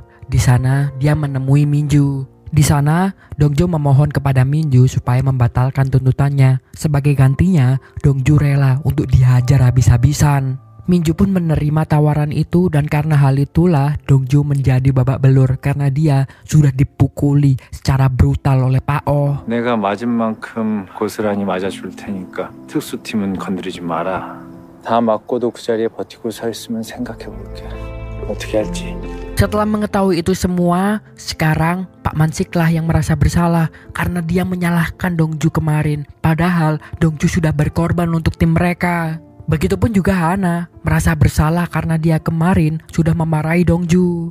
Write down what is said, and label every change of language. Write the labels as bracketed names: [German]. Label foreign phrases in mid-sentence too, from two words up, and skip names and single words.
[Indonesian] Di sana dia menemui Minju. Di sana Dongju memohon kepada Minju supaya membatalkan tuntutannya. Sebagai gantinya Dongju rela untuk dihajar habis-habisan. Minju pun menerima tawaran itu dan karena hal itulah Dongju menjadi babak belur karena dia sudah dipukuli secara brutal oleh Pak Oh. [Korean] 내가 맞은 만큼 고스란히 맞아줄 테니까 특수팀은 건드리지 마라. 다 맞고도 그 자리에 버티고 서 있으면 생각해볼게. 어떻게 할지. [Indonesian] Setelah mengetahui itu semua, sekarang Pak Mansiklah yang merasa bersalah karena dia menyalahkan Dongju kemarin. Padahal Dongju sudah berkorban untuk tim mereka. Begitupun juga Hana merasa bersalah karena dia kemarin sudah memarahi Dongju.